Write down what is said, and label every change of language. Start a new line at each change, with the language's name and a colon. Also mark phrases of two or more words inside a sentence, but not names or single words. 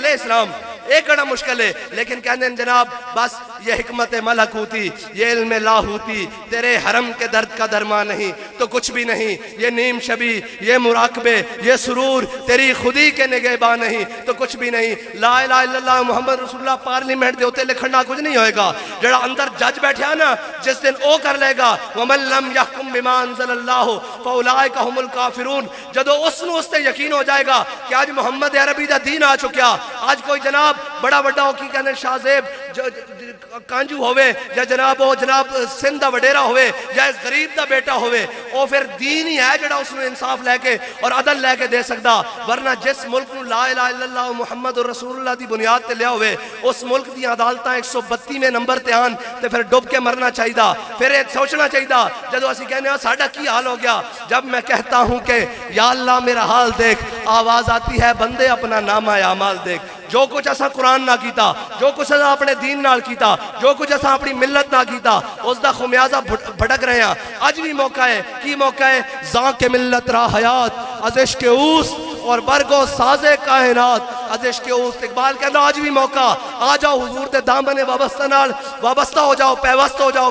Urdu: ہے اسلام ایک بڑا مشکل ہے لیکن کہتے ہیں جناب بس یہ حکمت ملکوتی یہ علم لاہوتی تیرے حرم کے درد کا درما نہیں تو کچھ بھی نہیں یہ نیم شبی یہ مراقبے یہ سرور تیری خودی کے نگہباں نہیں تو کچھ بھی نہیں
Arabic: لا الہ الا اللہ محمد رسول اللہ
Punjabi: پارلیمنٹ دے ہوتے لکھنا کچھ نہیں ہوئے گا جڑا اندر جج بیٹھیا نا جس دن او کر لے گا
Arabic: ومن لم یحکم بما انزل اللہ فاولئک هم الکافرون
Punjabi: جدو اس نو اس تے یقین ہو جائے گا کہ آج محمد عربی دا دین آ چکیا آج کوئی جناب بڑا بڑا ہو کی کہنے شاہ زیب کانجو ہوئے یا جناب وہ جناب سندھ دا وڈیرا ہوئے یا غریب دا بیٹا ہوئے وہ پھر دین ہی ہے جڑا اس نے انصاف لے کے اور عدل لے کے دے سکتا. ورنہ جس ملک نو
Arabic: لا الہ الا اللہ محمد رسول اللہ
Punjabi: دی بنیاد تے لیا ہوئے اس ملک دی عدالتاں 132ویں نمبر تے آن تے پھر ڈب کے مرنا چاہیے. پھر یہ سوچنا چاہیے جدو اسی کہنے ہیں ساڈا کی حال ہو گیا
Urdu: جب میں کہتا ہوں کہ یا اللہ میرا حال دیکھ, آواز آتی ہے بندے اپنا نامہ اعمال دیکھ.
Punjabi: جو کچھ ایسا قرآن نہ کیتا, جو کچھ ایسا اپنے دین نال کیتا, جو کچھ ایسا اپنی ملت نہ کیتا, اس دا خمیازہ بھڑک رہے ہیں. آج بھی موقع ہے, کی موقع ہے,
Persian: زاں کے ملت را حیات از عشق اوست اور برگو ساز کائنات از عشق اوست.
Punjabi: اقبال کہنا آج بھی موقع, آ جاؤ حضور دے دامن وابستہ ہو جاؤ, پیوست ہو جاؤ.